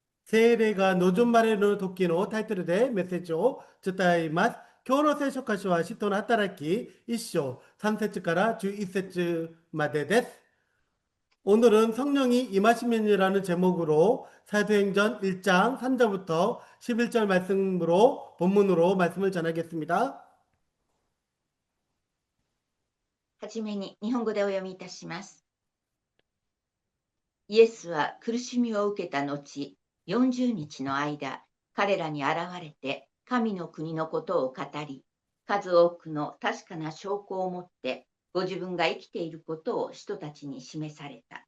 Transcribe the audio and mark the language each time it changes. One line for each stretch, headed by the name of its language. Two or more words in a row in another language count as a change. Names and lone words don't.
Japanese: 精霊が望まれる時のタイトルでメッセージを伝えます。今日の聖書箇所は使徒の働き1章3節から11節までです。
Korean: 오늘은 성령이 임하시면이라는 제목으로 사도행전 1장 3절부터 11절 말씀으로 본문으로 말씀을 전하겠습니다.
Japanese: はじめに日本語でお読みいたします。イエスは苦しみを受けた後、40日の間、彼らに現れて神の国のことを語り、数多くの確かな証拠を持って、ご自分が生きていることを人たちに示された。